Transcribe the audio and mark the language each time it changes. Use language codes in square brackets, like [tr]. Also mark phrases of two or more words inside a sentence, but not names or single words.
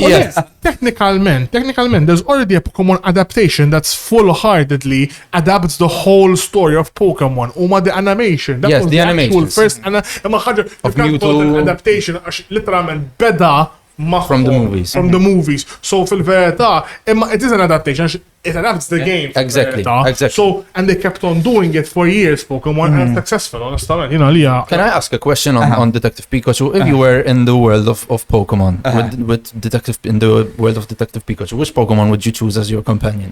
[en] Yes. Technically, there's already a Pokemon adaptation that's full-heartedly adapts the whole story of Pokemon. Uma the animation. That was the animation. First of Mewtwo adaptation. Literally beda. From the movies. So [mt] fil-verità, imma [en] it is an adaptation. it adapts the game. Exactly, exactly. So, and they kept on doing it for years, Pokemon, and successful, honestly. You know, Can I ask a question on Detective Pikachu? If you were in the world of Pokemon, in the world of Detective Pikachu, which Pokemon would you choose as your companion?